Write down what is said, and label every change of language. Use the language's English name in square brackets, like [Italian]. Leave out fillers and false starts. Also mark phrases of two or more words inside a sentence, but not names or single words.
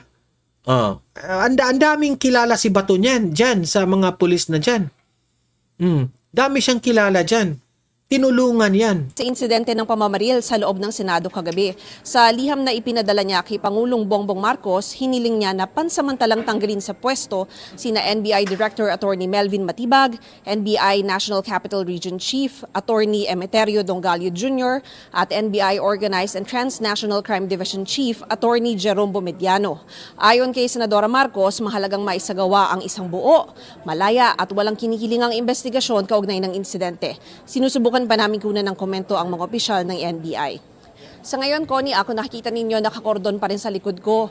[Filipino] Ang daming kilala si Bato niyan, dyan, sa mga pulis na dyan. Dami siyang kilala dyan. Tinulungan yan. Sa insidente ng pamamaril sa loob ng Senado kagabi, sa liham na ipinadala niya kay Pangulong Bongbong Marcos, hiniling niya na pansamantalang tanggalin sa pwesto sina NBI Director Attorney Melvin Matibag, NBI National Capital Region Chief Attorney Emeterio Dongalio Jr. at NBI Organized and Transnational Crime Division Chief Attorney Jerome Bomediano. Ayon kay Senadora Marcos, mahalagang maisagawa ang isang buo, malaya at walang kinikilingang investigasyon kaugnay ng insidente. Sinusubukan pa namin kunan ng komento ang mga opisyal ng NBI. Sa ngayon, Connie, ako nakikita ninyo nakakordon pa rin sa likod ko.